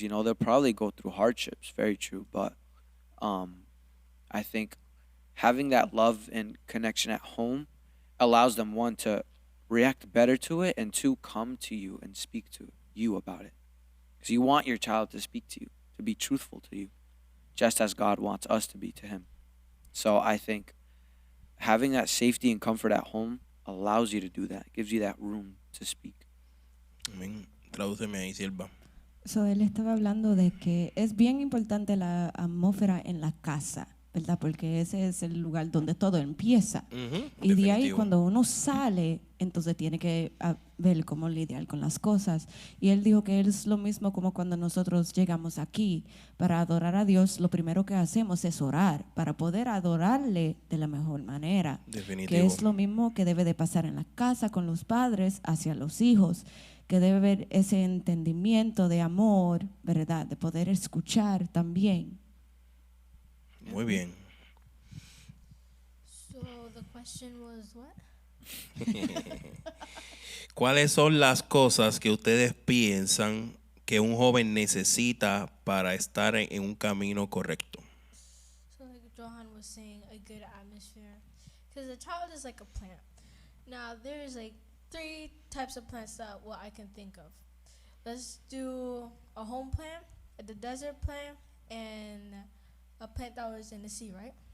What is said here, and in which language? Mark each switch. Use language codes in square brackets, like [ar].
[en] You know, they'll probably go through hardships, very true. But I think having that love and connection at home allows them, one, to react better to it, and two, come to you and speak to you about it. Because you want your child to speak to you, to be truthful to you, just as God wants us to be to Him. So I think having that safety and comfort at home allows you to do that, gives you that room to speak. [es] Amén. Tradúceme ahí, Silva. So, él estaba hablando de que es bien importante la atmósfera en la casa, ¿verdad? Porque ese es el lugar donde todo empieza. Y de ahí, cuando uno sale, entonces tiene que ver cómo lidiar con las cosas. Y él dijo que es lo mismo como cuando nosotros llegamos aquí para adorar a Dios. Lo primero que hacemos es orar para poder adorarle de la mejor manera. Definitivo. Que es lo mismo que debe de pasar en la casa con los padres hacia los hijos, que debe haber ese entendimiento de amor, ¿verdad? De poder escuchar también. Muy bien. [en] So the question was what? [es] ¿Cuáles son las cosas que ustedes piensan que un joven necesita para estar en un camino correcto? [en] So like Johan was saying, a good atmosphere. Because a child is like a plant. Now, there's like 3 types of plants that I can think of. Let's do a home plant, the desert plant, and a plant that was in the sea, right?